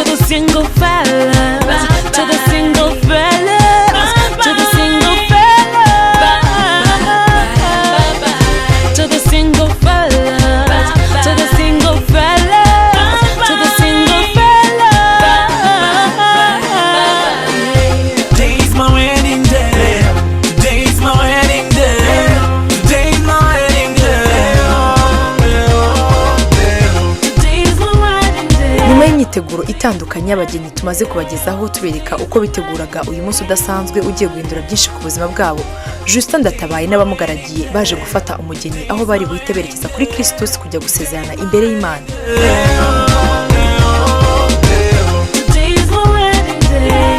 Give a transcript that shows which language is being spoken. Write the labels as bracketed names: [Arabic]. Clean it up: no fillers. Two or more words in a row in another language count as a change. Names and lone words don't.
[English] To the single fellas, to the single fellas, to the single fellas, to the single fellas, to the single fellas, to the single fellas. Today's my wedding day. Today's my wedding day. Today's my wedding day. Today's my wedding day. [Kinyarwanda] Nyuma y'imyiteguro itandukanye abageni tumaze kubagezaho tubereka uko biteguraga uyu munsi udasanzwe ugiye guhindura byinshi ku buzima bwabo. Justin Ndatabaye n'abamugaragiye baje gufata umugeni aho bari buhite berekeza kuri Kristus kujya gusezerana imbere y'Imana. [English] Today's my wedding day.